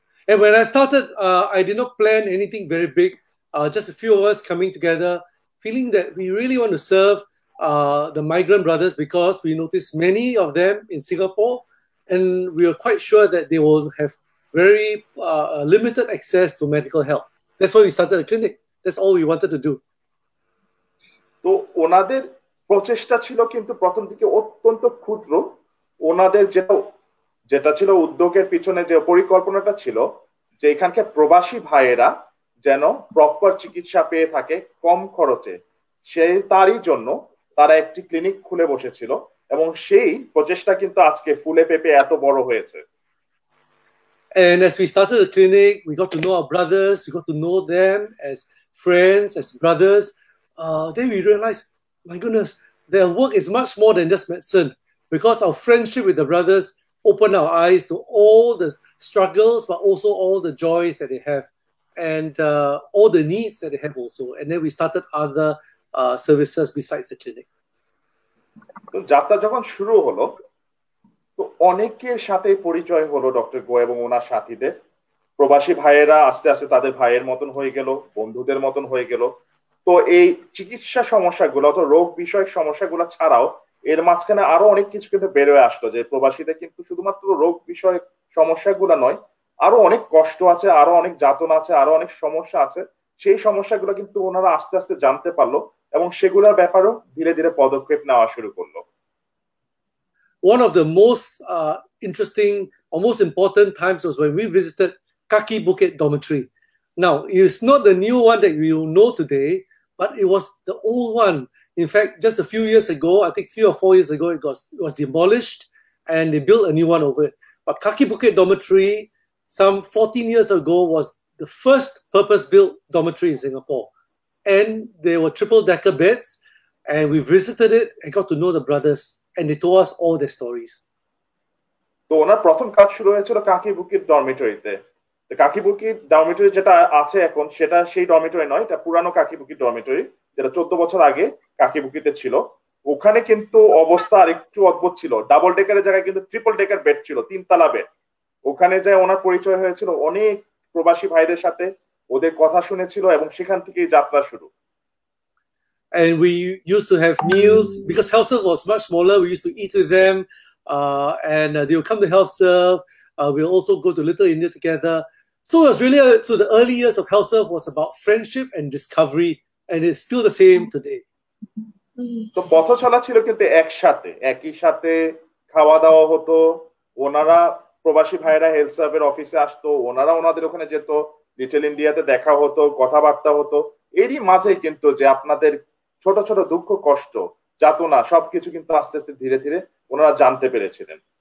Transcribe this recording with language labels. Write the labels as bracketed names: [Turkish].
[English] And when I started, I did not plan anything very big. Just a few of us coming together, feeling that we really want to serve the migrant brothers because we noticed many of them in Singapore, and we are quite sure that they will have very limited access to medical help. That's why we started a clinic. That's all we wanted to do. [Bangla] তো ওনাদের প্রচেষ্টা ছিল কিন্তু প্রথম দিকে অত্যন্ত ক্ষুদ্র। ওনাদের যেটা ছিল উদ্যোগের পিছনে যে পরিকল্পনাটা ছিল যে এখানকার প্রবাসী ভাইয়েরা যেন প্রপার চিকিৎসা পেয়ে থাকে কম খরচে, তারই জন্য তারা একটি ক্লিনিক খুলে বসেছিল এবং সেই প্রচেষ্টা কিন্তু আজকে ফুলে পেঁপে এত বড় হয়েছে। [English] And as we started the clinic, we got to know our brothers, we got to know them as friends, as brothers. Then we realized, my goodness, their work is much more than just medicine, because our friendship with the brothers opened our eyes to all the struggles, but also all the joys that they have, and all the needs that they have also. And then we started other services besides the clinic. [Bangla] তো যাত্রা যখন শুরু হলো, তো অনেকের সাথে পরিচয় হলো ডক্টর গো এবং ওনার সাথীদের। প্রবাসী ভাইয়েরা আস্তে আস্তে তাদের ভাইয়ের মতন হয়ে গেল, বন্ধুদের মতন হয়ে গেল। তো এই চিকিৎসা সমস্যাগুলো অথবা রোগ বিষয়ক সমস্যাগুলো ছাড়াও এর মাঝখানে আরো অনেক কিছু কিন্তু বেরোয় আসলো, যে প্রবাসীদের কিন্তু শুধুমাত্র রোগ বিষয়ক সমস্যাগুলো নয়, আরো অনেক কষ্ট আছে, আরো অনেক যাতনা আছে, আরো অনেক সমস্যা আছে। সেই সমস্যাগুলো কিন্তু ওনারা আস্তে আস্তে জানতে পারলো এবং সেগুলোর ব্যাপারেও ধীরে ধীরে পদক্ষেপ নেওয়া শুরু করলো। [English] One of the most interesting or most important times was when we visited Kaki Bukit Dormitory. Now, it's not the new one that we will know today, but it was the old one. In fact, just a few years ago, I think 3 or 4 years ago, it was demolished and they built a new one over it. But Kaki Bukit Dormitory, some 14 years ago, was the first purpose-built dormitory in Singapore. And there were triple-decker beds, and we visited it and got to know the brothers. And they told us all their stories. [Bangla] তো ওনার প্রথম কাজ শুরু হয়েছিল কাকি বুকিট ডরমিটরিতে। কাকিবুকি dormitory যেটা আছে এখন সেটা সেই ডরমিটরি নয়, এটা পুরানো কাকিবুকি ডরমিটরি, যেটা 14 বছর আগে কাকিবুকিতে ছিল। ওখানে কিন্তু অবস্থা আর একটু অদ্ভুত ছিল, ডাবল ডেকারের জায়গায় কিন্তু ট্রিপল ডেকার বেড ছিল, 3 তলা বেড। ওখানে যায় ওনার পরিচয় হয়েছিল অনেক প্রবাসী ভাইদের সাথে, ওদের কথা শুনেছিল এবং সেখান থেকেই যাত্রা শুরু। [English] And we used to have meals because Health Serve was much smaller. We used to eat with them, and they would come to Health Serve. We'll also go to Little India together. So it was really so the early years of Health Serve was about friendship and discovery, and it's still the same today. [Bangla] তো পথ চলা ছিল কিন্তু একসাথে, একই সাথে খাওয়া দাওয়া হতো। ওনারা প্রবাসী ভাইরা হেলথ সার্ভের অফিসে আসতো, ওনারা ওনাদের ওখানে যেত, লিটল ইন্ডিয়াতে দেখা হতো, কথাবার্তা হতো। এরই মাঝে কিন্তু যে আপনাদের ছোট ছোট দুঃখ কষ্ট যাতনা সবকিছু কিন্তু আস্তে আস্তে ধীরে ধীরে ওনারা জানতে পেরেছিলেন।